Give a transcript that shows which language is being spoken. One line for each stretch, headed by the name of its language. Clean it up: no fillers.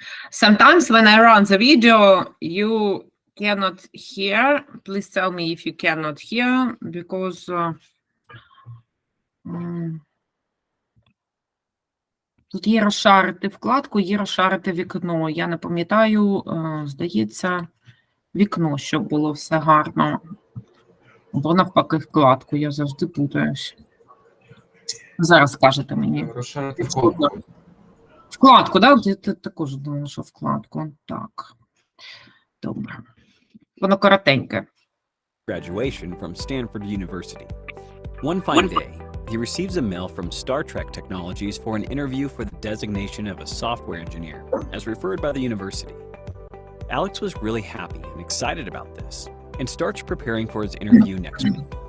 English: Sometimes when I run the video, you cannot hear. Please tell me if you cannot hear, because
Ukrainian: тут є розшарити вкладку, є розшарити вікно. Я не пам'ятаю, здається, вікно, щоб було все гарно. Бо навпаки вкладку, я завжди путаюсь. Зараз скажете мені. Розшарити вкладку. Вкладку, так? Да? Ти також думала, що вкладку. Так. Добре. Воно коротеньке.
English: Graduation from Stanford University. One fine day, he receives a mail from Star Trek Technologies for an interview for the designation of a software engineer, as referred by the university. Alex was really happy and excited about this, and starts preparing for his interview next week.